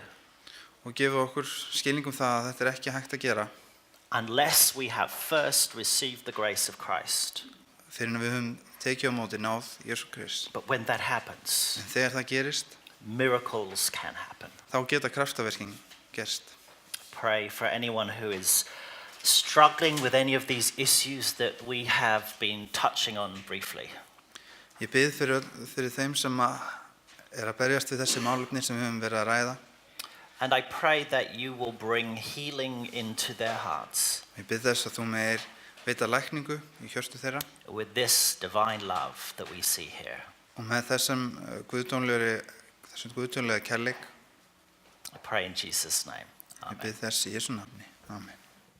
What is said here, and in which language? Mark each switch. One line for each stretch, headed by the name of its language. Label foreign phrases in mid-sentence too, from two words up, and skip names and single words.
Icelandic: og gefa okkur skilningum það að þetta er ekki hægt að gera
English: unless we have first received the grace of Christ.
Icelandic: fyrir en við höfum tekið á móti náð Jesú Krist.
English: But when that happens,
Icelandic: En þegar það gerist,
English: miracles can happen.
Icelandic: þá geta kraftaverkin gerst.
English: Pray for anyone who is struggling with any of these issues that we have been touching on briefly.
Icelandic: Ég bið fyrir þeim sem að berjast við þessi málefni sem við höfum verið að ræða.
English: And I pray that you will bring healing into their hearts
Icelandic: Ég bið þess að þú meir veita lækningu í hjörtu þeirra
English: with this divine love that we see here.
Icelandic: og með þessum guðdómlega kærleik.
English: I pray in Jesus' name.
Icelandic: Ég
English: Amen.
Icelandic: bið þess í Jesú nafni. Amen.